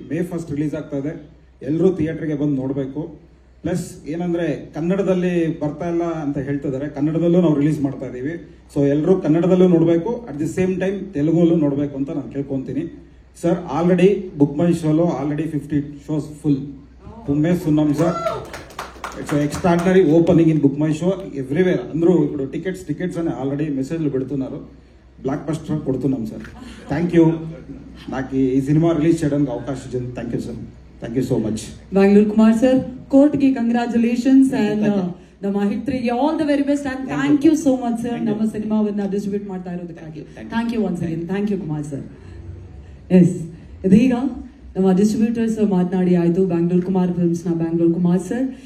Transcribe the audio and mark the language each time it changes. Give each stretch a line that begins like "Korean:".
Kannada: May 1st release ಆಗ್ತಾ ಇದೆ. ಎಲ್ಲರೂ ಥಿಯೇಟ್ರಿಗೆ ಬಂದು ನೋಡಬೇಕು. ಪ್ಲಸ್ ಏನಂದರೆ ಕನ್ನಡದಲ್ಲಿ ಬರ್ತಾ ಇಲ್ಲ ಅಂತ ಹೇಳ್ತಿದ್ದಾರೆ, ಕನ್ನಡದಲ್ಲೂ ನಾವು ರಿಲೀಸ್ ಮಾಡ್ತಾ ಇದ್ದೀವಿ. ಸೊ ಎಲ್ಲರೂ ಕನ್ನಡದಲ್ಲೂ ನೋಡಬೇಕು,
English: at the same time
Kannada: ತೆಲುಗಲ್ಲೂ ನೋಡಬೇಕು ಅಂತ ನಾನು ಕೇಳ್ಕೊತೀನಿ.
English: Sir already book my ಶೋలో already 50 shows full.
Telugu: పుమ్మేస్తున్నాం sir.
English: It's extraordinary opening in Book My Show everywhere.
Telugu: అందరూ ఇప్పుడు టికెట్స్ అని ఆల్రెడీ మెసేజ్లు పెడుతున్నారు. బ్లాక్ బస్టర్ కొడుతున్నాం సార్. థ్యాంక్ యూ నాకు ఈ సినిమా రిలీజ్ చేయడానికి అవకాశం ఇచ్చింది.
English: Thank you sir. Thank you so much.
Kannada: Bangalore Kumar sir, ಕೋರ್ಟ್ಗೆ ಕಂಗ್ರಾಚುಲೇಷನ್ಸ್ ಅಂಡ್ ನಮ್ಮ hit 3ಗೆ
English: all the very best
Kannada: and thank you so much sir ನಮ್ಮ ಸಿನಿಮಾವನ್ನ ಡಿಸ್ಟ್ರಿಬ್ಯೂಟ್ ಮಾಡ್ತಾ ಇರೋದಕ್ಕಾಗಿ.
English: Thank you once again.
Kannada: Thank you Kumar sir. S, ಇದೀಗ ನಮ್ಮ distributors ಮಾತನಾಡಿ ಆಯಿತು, Bangalore Kumar ಫಿಲ್ಮ್ಸ್ನ Bangalore Kumar sir.